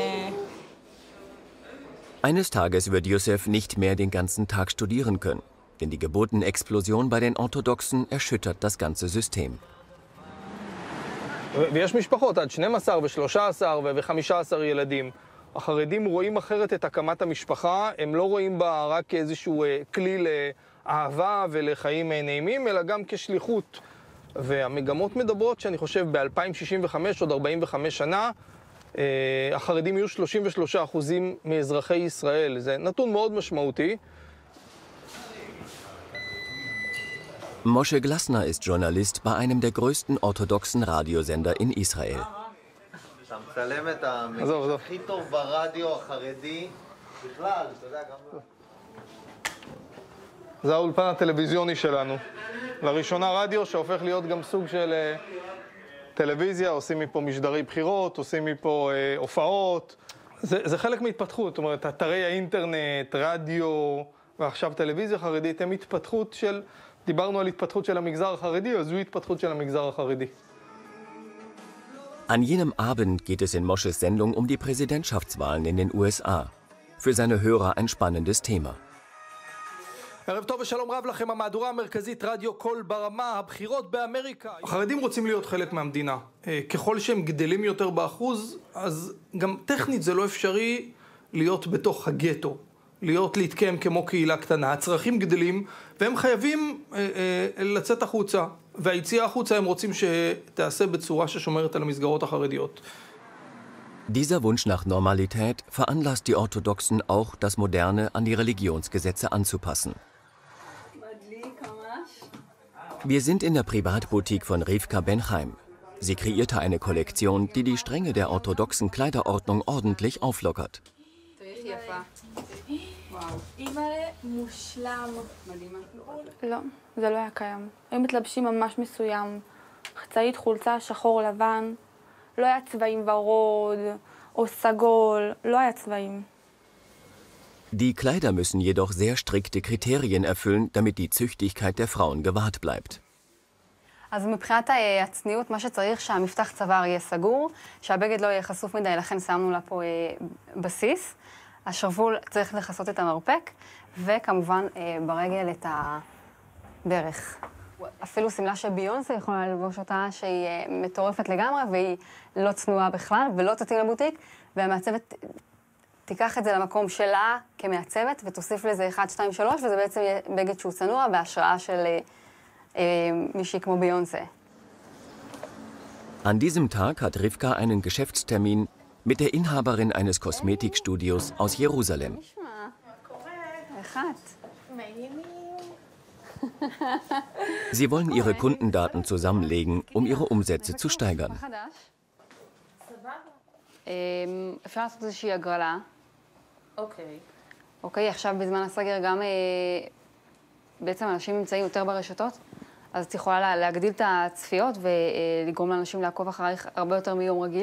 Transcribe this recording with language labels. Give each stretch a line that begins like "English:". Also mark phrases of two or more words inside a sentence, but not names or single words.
German: Eines Tages wird Youssef nicht mehr den ganzen Tag studieren können, denn die Geburtenexplosion bei den Orthodoxen erschüttert das ganze System.
Hebrew: ויש משפחות עד 12 ו-13 ו-15 ילדים. החרדים רואים אחרת את הקמת המשפחה, הם לא רואים בה רק כאיזשהו כלי לאהבה ולחיים נעימים, אלא גם כשליחות. והמגמות מדברות שאני חושב ב-2065, עוד 45 שנה, החרדים יהיו 33% מאזרחי ישראל. זה נתון מאוד משמעותי.
German: Moshe Glasner ist Journalist bei einem der größten orthodoxen Radiosender in Israel.
Hebrew: אתה מצלם את המגיש הכי טוב ברדיו החרדי בכלל, אתה יודע גם... זה האולפן הטלוויזיוני שלנו. לראשונה רדיו שהופך להיות גם סוג של טלוויזיה, עושים מפה משדרי בחירות, עושים מפה הופעות. זה חלק מהתפתחות, זאת אומרת, אתרי האינטרנט, רדיו ועכשיו טלוויזיה חרדית הם התפתחות של... דיברנו על התפתחות של המגזר החרדי, אז זו התפתחות של המגזר החרדי.
German: An jenem Abend geht es in Moshes Sendung um die Präsidentschaftswahlen in den USA. Für seine Hörer ein spannendes Thema.
Hebrew: ערב טוב ושלום רב לכם, המהדורה המרכזית רדיו קול ברמה, הבחירות באמריקה. החרדים רוצים להיות חלק מהמדינה. ככל שהם גדלים יותר באחוז, אז גם טכנית זה לא אפשרי להיות בתוך הגטו. להתקיים כמו קהילה קטנה. הצרכים גדלים והם חייבים לצאת החוצה. והיציאה החוצה הם רוצים שתעשה בצורה ששומרת על המסגרות החרדיות.
German: Dieser Wunsch nach Normalität veranlasst die Orthodoxen auch, das Moderne an die Religionsgesetze anzupassen. Wir sind in der Privatboutique von Rivka Ben-Chaim. Sie kreierte eine Kollektion, die die Strenge der orthodoxen Kleiderordnung ordentlich auflockert.
Hebrew: לא, זה לא היה קיים. הם מתלבשים ממש מסוים. חצאית, חולצה, שחור, לבן. לא היה צבעים ורוד או סגול, לא היה צבעים. Die Kleider müssen jedoch sehr strikte Kriterien erfüllen, damit die Züchtigkeit der Frauen gewahrt bleibt. אז מבחינת הצניעות, מה שצריך שהמפתח צוואר יהיה סגור, שהבגד לא יהיה חשוף מדי, לכן שמנו לה פה בסיס. השרוול צריך לכסות את המרפק, וכמובן ברגל את הברך. אפילו סמלה שביונסה יכולה ללבוש אותה, שהיא מטורפת לגמרי, והיא לא צנועה בכלל, ולא תתאים לבוטיק, והמעצבת תיקח את זה למקום שלה כמעצבת, ותוסיף לזה 1, 2, 3, וזה בעצם יהיה בגד שהוא צנוע, בהשראה של מישהי כמו ביונסה.
German: An diesem Tag hat Rivka einen Geschäftstermin mit der Inhaberin eines Kosmetikstudios aus Jerusalem. Sie wollen ihre Kundendaten zusammenlegen, um ihre Umsätze zu steigern.
Hebrew: אפשר לעשות איזושהי הגרלה. אוקיי, עכשיו בזמן הסגר גם בעצם אנשים נמצאים יותר ברשתות, אז את יכולה להגדיל את הצפיות ולגרום לאנשים לעקוב אחרייך הרבה יותר מיום רגיל.